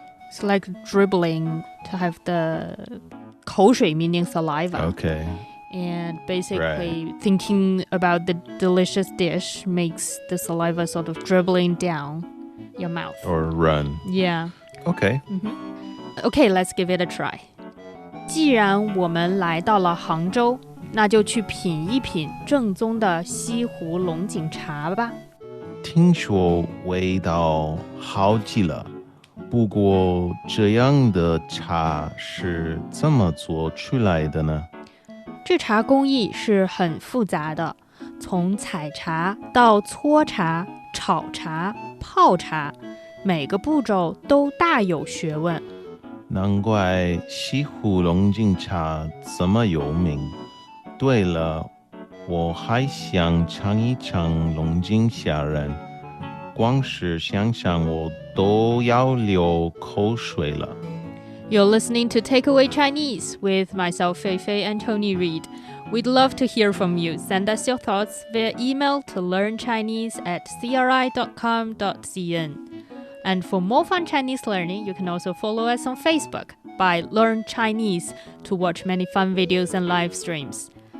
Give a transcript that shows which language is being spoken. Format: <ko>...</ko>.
<en>It's like dribbling to have the 口水 meaning saliva. Okay. And basically thinking about the delicious dish makes the saliva sort of dribbling down your mouth. Or run. Yeah. Okay. Okay, let's give it a try.</en> <zh>既然我们来到了杭州，那就去品一品正宗的西湖龙井茶吧。听说味道好极了，不过这样的茶是怎么做出来的呢？制茶工艺是很复杂的，从采茶到搓茶、炒茶、泡茶，每个步骤都大有学问。难怪西湖龙井茶这么有名。对了，我还想尝一尝龙井虾仁，光是想想我都要流口水了。</zh> <en>You're listening to Takeaway Chinese with myself, Fei Fei and Tony Reid. We'd love to hear from you. Send us your thoughts via email to learnchinese@cri.com.cn. And for more fun Chinese learning, you can also follow us on Facebook by Learn Chinese to watch many fun videos and live streams.</en>